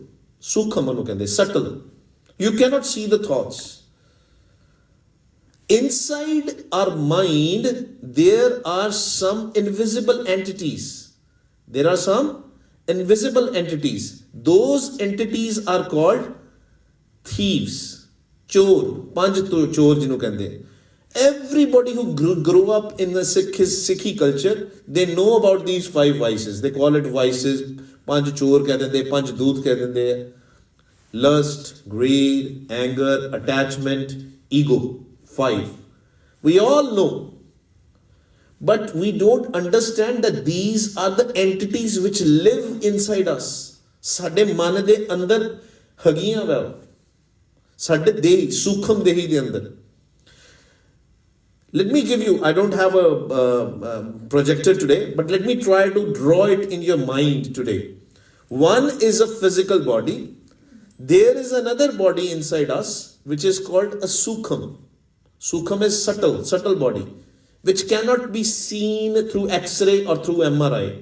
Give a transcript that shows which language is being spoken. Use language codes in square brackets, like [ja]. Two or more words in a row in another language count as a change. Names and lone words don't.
[pa] ਸੂਖਮ ਅਨੂੰ ਕਹਿੰਦੇ, [en] subtle. You cannot see the thoughts. Inside our mind, there are some invisible entities. There are some invisible entities. Those entities are called thieves, [pa] ਚੋਰ, ਪੰਜ ਚੋਰ ਜਿਨੂੰ ਕਹਿੰਦੇ. [en] Everybody who grew up in the Sikhi culture, they know about these 5 vices. They call it vices. [pa] ਪੰਜ ਚੋਰ ਕਹਿ ਦਿੰਦੇ, ਪੰਜ ਦੂਤ ਕਹਿ ਦਿੰਦੇ. [en] Lust, greed, anger, attachment, ego. 5. We all know. But we don't understand that these are the entities which live inside us. [pa] ਸਾਡੇ ਮਨ ਦੇ ਅੰਦਰ ਹੈਗੀਆਂ ਵਾ. ਸਾਡੇ ਦੇਹੀ, ਸੂਖਮ ਦੇਹੀ ਦੇ ਅੰਦਰ. [en] Let me give you, I don't have a projector today, but let me try to draw it in your mind today. One is a physical body. There is another body inside us, which is called a sukham. Sukham is subtle body, which cannot be seen through X-ray or through MRI.